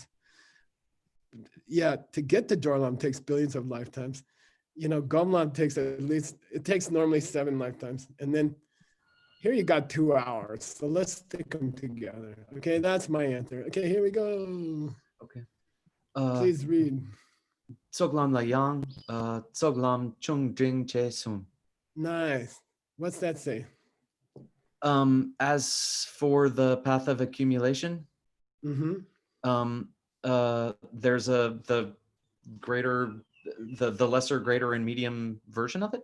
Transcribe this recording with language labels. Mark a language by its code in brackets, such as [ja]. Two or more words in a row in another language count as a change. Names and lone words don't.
[en] Yeah, to get to Jorlam takes billions of lifetimes. You know, Gomlam takes at least, it takes normally 7 lifetimes. And then here you got 2 hours. So let's stick them together. Okay, that's my answer. Okay, here we go. Okay. Please read. [bo] Tsoglam la yang, tsoglam chung jing che sun. [en] Nice. What's that say? As for the path of accumulation, Mm-hmm. there's the greater, the lesser, greater, and medium version of it.